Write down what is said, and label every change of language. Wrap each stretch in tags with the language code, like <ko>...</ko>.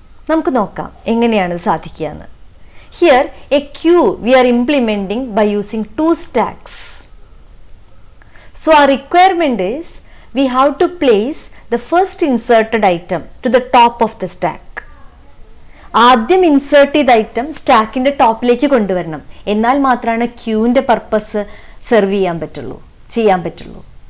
<ml>നമുക്ക് നോക്കാം എങ്ങനെയാണ് സാധിക്കുകയെന്ന്.</ml> <en>Here a queue we are implementing by using two stacks. So our requirement is we have to place the first inserted item to the top of the stack.</en> <ml>ആദ്യം insert ചെയ്ത item സ്റ്റാക്കിൻ്റെ ടോപ്പിലേക്ക് കൊണ്ടുവരണം. എന്നാൽ മാത്രമാണ് ക്യൂവിൻ്റെ purpose serve ചെയ്യാൻ പറ്റുള്ളൂ.</ml>